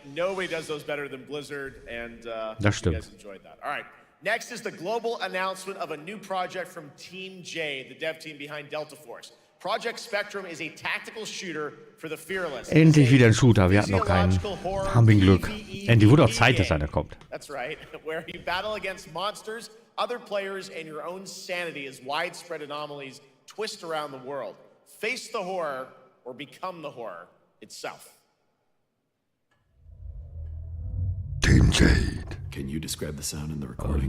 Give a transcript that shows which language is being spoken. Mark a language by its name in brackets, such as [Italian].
[English] Nobody does those better than Blizzard, and [German] Das [English] you [German] stimmt. [English] guys enjoyed that. All right. Next is the global announcement of a new project from Team J, the dev team behind Delta Force. Project Spectrum is a tactical shooter for the fearless. [German] Endlich wieder ein Shooter. Wir hatten noch keinen. Haben wir Glück. Endlich wurde auch Zeit, dass einer kommt. [English] That's right. Where you battle against monsters, other players, and your own sanity as widespread anomalies twist around the world. Face the horror or become the horror itself. Team Jade. Can you describe the sound in the recording?